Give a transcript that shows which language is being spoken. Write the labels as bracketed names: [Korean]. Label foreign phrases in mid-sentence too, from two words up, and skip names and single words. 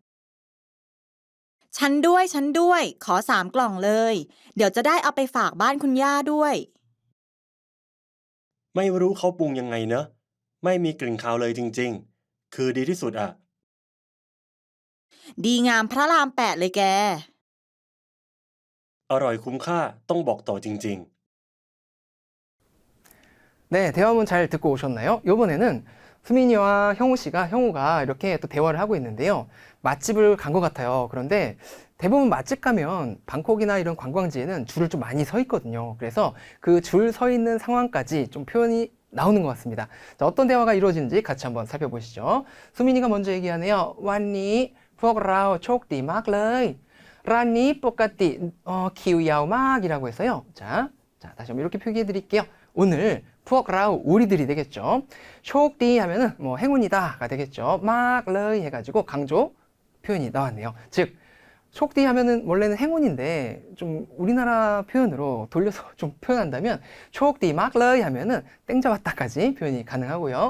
[Thai] ฉันด้วยขอ3 กล่องเลยเดี๋ยวจะได้เอาไปฝากบ้านคุณย่าด้วย ไม่รู้เขาปรุงยังไงเนอะไม่มีกลิ่นคาวเลยจริงๆคือดีที่สุดอ่ะ ดีงามพระราม8เลยแก อร่อยคุ้มค่าต้องบอกต่อจริงๆ [Korean] 네, 대화문 잘 듣고 오셨나요? 이번에는 수민이와 형우가 이렇게 또 대화를 하고 있는데요. 맛집을 간 것 같아요. 그런데 대부분 맛집 가면 방콕이나 이런 관광지에는 줄을 좀 많이 서 있거든요. 그래서 그 줄 서 있는 상황까지 좀 표현이 나오는 것 같습니다. 자, 어떤 대화가 이루어지는지 같이 한번 살펴보시죠. 수민이가 먼저 얘기하네요. 완니, [Thai] พวกเราโชคดีมากเลย ร้านนี้ ปกติ คิวยาวมาก [Korean] 이라고 해서요. 자, 다시 한번 이렇게 표기해 드릴게요. 오늘 พวกเรา 우리들이 되겠죠. 쇼크디 하면은 뭐 행운이다가 되겠죠. 막러이 해가지고 강조 표현이 나왔네요. 즉 쇼크디 하면은 원래는 행운인데 좀 우리나라 표현으로 돌려서 좀 표현한다면 [Thai] โชคดีมากเลย [Korean] 하면은 땡 잡았다까지 표현이 가능하고요.